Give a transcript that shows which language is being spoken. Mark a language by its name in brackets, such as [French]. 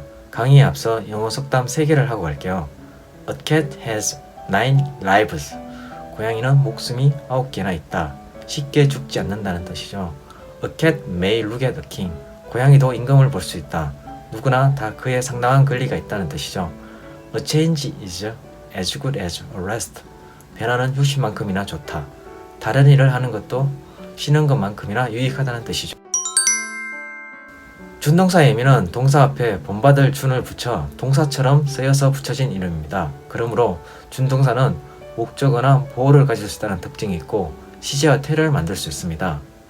[Korean] 강의에 앞서 영어 속담 3개를 하고 갈게요. [English] A cat has 9 lives. [Korean] 고양이는 목숨이 9개나 있다. 쉽게 죽지 않는다는 뜻이죠. [English] A cat may look at a king. [Korean] 고양이도 임금을 볼 수 있다. 누구나 다 그에 상당한 권리가 있다는 뜻이죠. [English] A change is as good as a rest. [Korean] 변화는 휴식만큼이나 좋다. 다른 일을 하는 것도 쉬는 것만큼이나 유익하다는 뜻이죠. 준동사의 의미는 동사 앞에 본받을 준을 붙여 동사처럼 쓰여서 붙여진 이름입니다. 그러므로 준동사는 목적어나 보어를 가질 수 있다는 특징이 있고 시제와 태를 만들 수 있습니다.